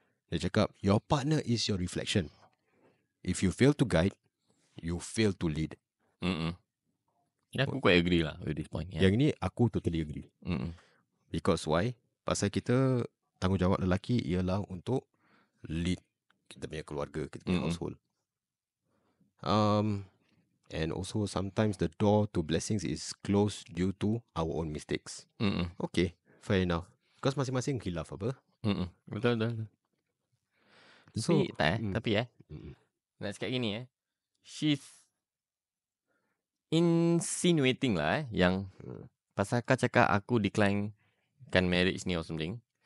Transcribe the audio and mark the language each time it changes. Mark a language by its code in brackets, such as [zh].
[ms] Dia cakap, [en] your partner is your reflection. If you fail to guide, you fail to lead. Aku quite agree lah with this point. [ms] Yang ni aku [en] totally agree. Because why? [ms] Pasal kita, tanggungjawab lelaki ialah untuk lead kita punya keluarga, kita punya household. [en] And also sometimes the door to blessings is closed due to our own mistakes. Okay, fair enough. Because [ms] masing-masing khilaf apa? Betul. [en] So, [ms] tapi nak cakap gini [en] she's insinuating [ms] lah yang pasal kau cakap aku decline kan marriage ni [en] or something.